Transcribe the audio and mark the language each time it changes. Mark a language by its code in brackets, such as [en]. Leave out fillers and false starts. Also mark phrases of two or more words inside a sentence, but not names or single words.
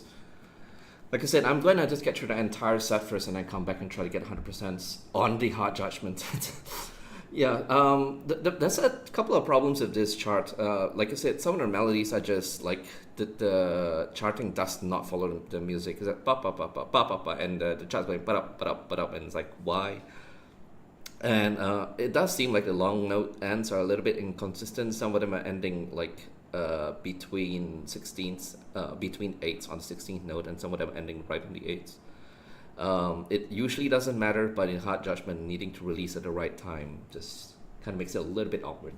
[en] Like I said, I'm going to just get through the entire set first and then come back and try to get 100% on the hard judgment. Yeah, there's a couple of problems with this chart. Like I said, some of the melodies are just like the charting does not follow the music. It's like ba ba ba ba ba ba ba, and the chart's going ba up ba up ba up, and it's like why? And it does seem like the long note ends are a little bit inconsistent. Some of them are ending like between 16ths, between 8ths on the 16th note, and some of them ending right on the 8ths. It usually doesn't matter, but in hard judgment, needing to release at the right time just kind of makes it a little bit awkward.